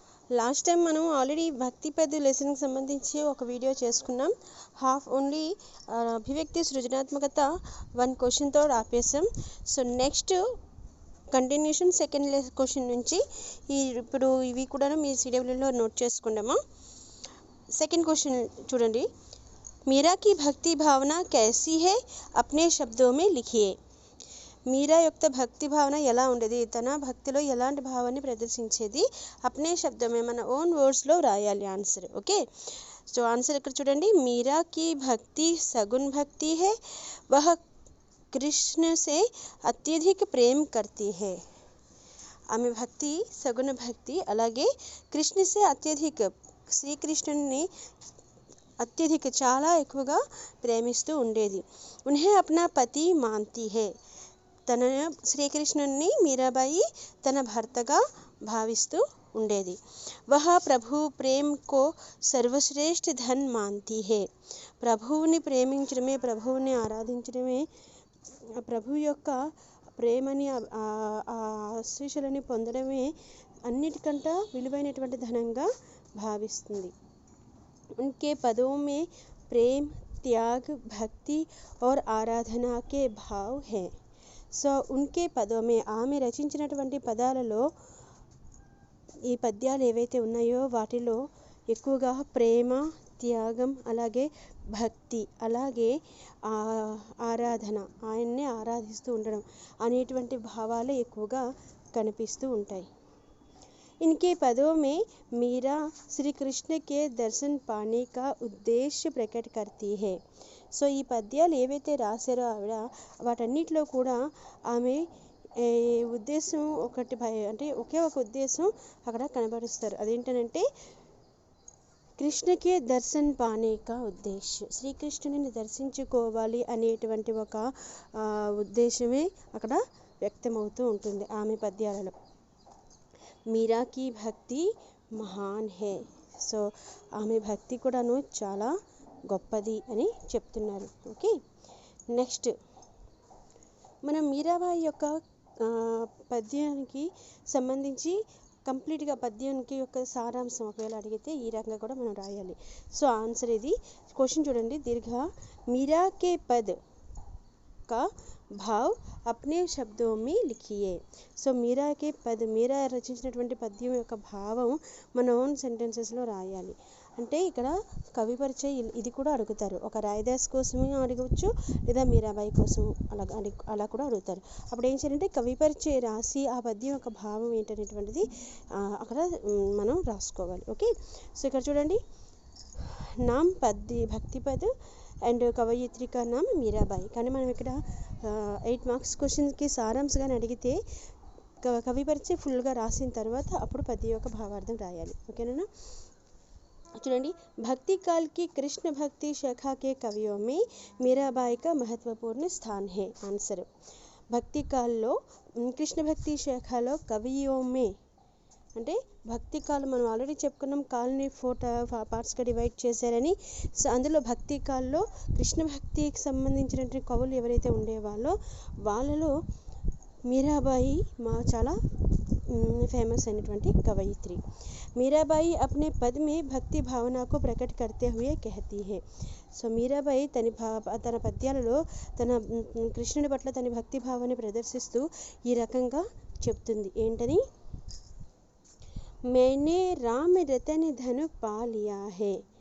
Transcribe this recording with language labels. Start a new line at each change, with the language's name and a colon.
Telugu: Last time మనం already భక్తి పద్య లెసన్కి సంబంధించి ఒక వీడియో చేసుకున్నాం. హాఫ్ ఓన్లీ అభివ్యక్తి సృజనాత్మకత 1 క్వశ్చన్తో ఆపేసాం. So next continuation second question నుంచి ఇప్పుడు ఇవి కూడా మీ సిడబ్ల్యూలో నోట్ చేసుకుందామా. సెకండ్ క్వశ్చన్ చూడండి.
Hindi: మీరా की भक्ति भावना कैसी है अपने शब्दों में लिखिए.
Telugu: మీరా యొక్క భక్తి భావన ఎలా ఉండేది, తన భక్తిలో ఎలాంటి భావాన్ని ప్రదర్శించేది,
Hindi: అప్నే శబ్దమే
Telugu: మన ఓన్ వర్డ్స్లో రాయాలి ఆన్సర్. ఓకే, సో ఆన్సర్ ఇక్కడ చూడండి.
Hindi: మీరా की भक्ति सगुन भक्ति है, वह कृष्ण से अत्यधिक प्रेम करती है.
Telugu: ఆమె భక్తి సగుణ భక్తి, అలాగే
Hindi: కృష్ణ సే అత్యధిక
Telugu: శ్రీకృష్ణుని అత్యధిక చాలా ఎక్కువగా ప్రేమిస్తూ ఉండేది.
Hindi: ఉన్హే అప్నా పతి మాన్తీ హే,
Telugu: తన శ్రీకృష్ణుని మీరాబాయి తన భర్తగా భావిస్తూ ఉండేది.
Hindi: వహ ప్రభు ప్రేమ్ కో సర్వశ్రేష్ఠ ధన్ మాన్తీ హే,
Telugu: ప్రభువుని ప్రేమించడమే, ప్రభువుని ఆరాధించడమే, ప్రభు యొక్క ప్రేమని ఆశీస్సులని పొందడమే అన్నిటికంటే విలువైనటువంటి ధనంగా భావిస్తుంది.
Hindi: उनके पदों में प्रेम, त्याग, भक्ति और आराधना के भाव हैं.
Telugu: సో
Hindi: ఉన్కే పదమే,
Telugu: ఆమె రచించినటువంటి పదాలలో ఈ పద్యాలు ఏవైతే ఉన్నాయో వాటిలో ఎక్కువగా ప్రేమ, త్యాగం, అలాగే భక్తి, అలాగే ఆరాధన, ఆయన్నే ఆరాధిస్తూ ఉండడం అనేటువంటి భావాలు ఎక్కువగా కనిపిస్తూ ఉంటాయి.
Hindi: इनके पदों में मीरा श्री कृष्ण के दर्शन पाने का उद्देश्य प्रकट करती है.
Telugu: సో ఈ పద్యాలు ఏవైతే రాశారో ఆవిడ వాటన్నిటిలో కూడా ఆమె ఉద్దేశం ఒకటి, అంటే ఒకే ఒక ఉద్దేశం అక్కడ కనబరుస్తారు. అదేంటనంటే
Hindi: కృష్ణకే దర్శన్ పానేక ఉద్దేశ్యం,
Telugu: శ్రీకృష్ణుని దర్శించుకోవాలి అనేటువంటి ఒక ఉద్దేశమే అక్కడ వ్యక్తమవుతూ ఉంటుంది ఆమె పద్యాలలో.
Hindi: మీరా की భక్తి మహాన్ హే,
Telugu: సో ఆమె భక్తి కూడాను చాలా గొప్పది అని చెప్తున్నారు. ఓకే, నెక్స్ట్ మనం మీరాబాయి యొక్క పద్యానికి సంబంధించి కంప్లీట్గా పద్యానికి యొక్క సారాంశం ఒకవేళ అడిగితే ఈ రకంగా కూడా మనం రాయాలి. సో ఆన్సర్ ఇది. క్వశ్చన్ చూడండి.
Hindi: దీర్ఘ మీరా కే పద్ का भाव अपने शब्दों में लिखिए.
Telugu: సో
Hindi: మీరాకే పద్,
Telugu: మీరా రచించినటువంటి పద్యం యొక్క భావం మన ఓన్ సెంటెన్సెస్లో రాయాలి. అంటే ఇక్కడ కవి పరిచయం ఇది కూడా అడుగుతారు. ఒక రాయదాస్ కోసమే అడగవచ్చు, లేదా మీరాబాయి కోసం అలా కూడా అడుగుతారు. అప్పుడు ఏం చేయాలంటే కవి పరిచయం రాసి ఆ పద్యం యొక్క భావం ఏంటనేటువంటిది అక్కడ మనం రాసుకోవాలి. ఓకే, సో ఇక్కడ చూడండి.
Hindi: నామ్ పద్య భక్తి పద్ అండ్ కవయిత్రి కా నామ్ మీరాబాయి.
Telugu: కానీ మనం ఇక్కడ 8 మార్క్స్ క్వశ్చన్కి సారాంశంగా అడిగితే కవి పరిచయం ఫుల్గా రాసిన తర్వాత అప్పుడు పద్యం యొక్క భావార్థం రాయాలి. ఓకేనా? చూడండి.
Hindi: భక్తి కాల్ की कृष्ण भक्ति शाखा के कवियों में मीराबाई का महत्वपूर्ण स्थान है.
Telugu: ఆన్సర్ భక్తి కాల్లో కృష్ణ భక్తి శాఖలో
Hindi: కవియో మే
Telugu: అంటే భక్తి కాల్ మనం ఆల్రెడీ చెప్పుకున్నాం, కాల్ని 4 పార్ట్స్గా డివైడ్ చేశారని. సో అందులో భక్తి కాల్లో కృష్ణ భక్తికి సంబంధించినటువంటి కవులు ఎవరైతే ఉండేవాళ్ళో వాళ్ళలో మీరాబాయి చాలా ఫేమస్ అయినటువంటి కవయిత్రి.
Hindi: మీరాబాయి अपने पद में भक्ति भावना को प्रकट करते हुए कहती है.
Telugu: సో మీరాబాయి తన పద్యాలలో తన కృష్ణుడి పట్ల తన భక్తి భావాన్ని ప్రదర్శిస్తూ ఈ రకంగా చెప్తుంది. ఏంటని?
Hindi: मैंने राम रतन धन पा लिया है.